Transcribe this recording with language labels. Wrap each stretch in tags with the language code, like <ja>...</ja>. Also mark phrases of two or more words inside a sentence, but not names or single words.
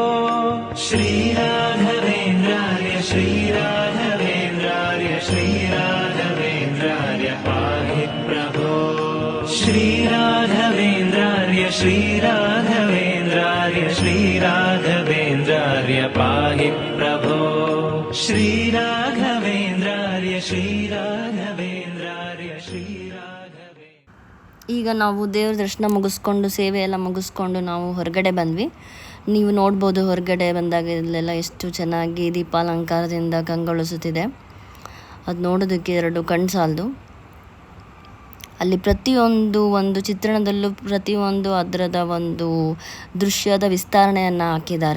<sa>श्रीराघवेन्द्राय श्रीराघवेन्द्राय श्रीराघवेन्द्राय पाहि प्रभो श्रीराघवेन्द्राय श्रीराघवेन्द्राय श्रीराघवेन्द्राय पाहि प्रभो श्रीराघवेन्द्राय श्रीराघवेन्द्राय श्रीराघवे।</sa> <kn>ಈಗ ನಾವು ದೇವ್ರ ದರ್ಶನ ಮುಗಿಸ್ಕೊಂಡು ಸೇವೆ ಎಲ್ಲ ಮುಗಿಸ್ಕೊಂಡು ನಾವು ಹೊರಗಡೆ ಬಂದ್ವಿ. ನೀವು ನೋಡ್ಬೋದು ಹೊರಗಡೆ ಬಂದಾಗ ಇಲ್ಲೆಲ್ಲ ಎಷ್ಟು ಚೆನ್ನಾಗಿ ದೀಪಾಲಂಕಾರದಿಂದ ಕಂಗೊಳಿಸುತ್ತಿದೆ. ಅದು ನೋಡೋದಕ್ಕೆ ಎರಡು ಕಣ್ಣು ಸಾಲದು. ಅಲ್ಲಿ ಪ್ರತಿಯೊಂದು ಒಂದು ಚಿತ್ರಣದಲ್ಲೂ ಪ್ರತಿಯೊಂದು ಅದರದ ಒಂದು ದೃಶ್ಯದ ವಿಸ್ತರಣೆಯನ್ನು ಹಾಕಿದ್ದಾರೆ.</kn>